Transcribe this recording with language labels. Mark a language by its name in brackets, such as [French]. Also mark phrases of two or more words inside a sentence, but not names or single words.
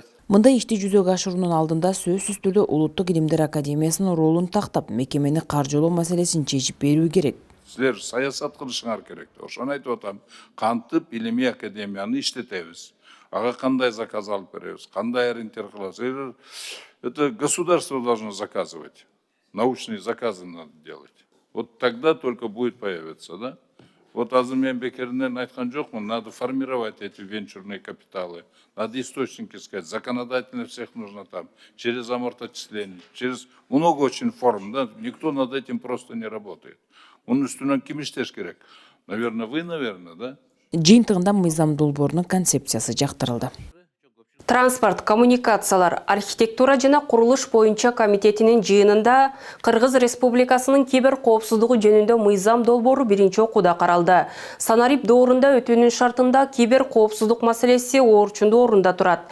[Kyrgyz] Мындай ишти жүзөгө ашыруунун алдында сөзсүз түрдө Улуттук илимдер академиясынын ролун тактап, мекемени каржылоо маселесин чечип берүү керек. Силер саясат кылышыңар керек. Ошону айтып атам. Кантип илимий академияны иштетебиз? Ага кандай заказ алып беребиз? Кандай ориентир кылабыз? [Russian] Это государство должно заказывать. Научные заказы надо делать. Вот тогда только будет появиться, да? Вот [Kyrgyz] азыр мен бекеринен айткан жокмун, [Russian] надо формировать эти венчурные капиталы, надо источники искать, законодательно всех нужно там, через амортизирование, через много очень форм, да, никто над этим просто не работает. [Kyrgyz] Онун үстүнөн ким иштеш керек? [Russian] Наверное, вы, да? [Kyrgyz] Жыйынтыгында мыйзам долбоорунун концепциясы жактырылды. Транспорт, коммуникациялар, архитектура жана курулуш боюнча комитетинин жыйынында Кыргыз Республикасынын кибер коопсуздугу жөнүндө мыйзам долбоору биринчи окууда каралды. Санарип доорунда өтүүнүн шартында кибер коопсуздук маселеси орчундуу орунда турат.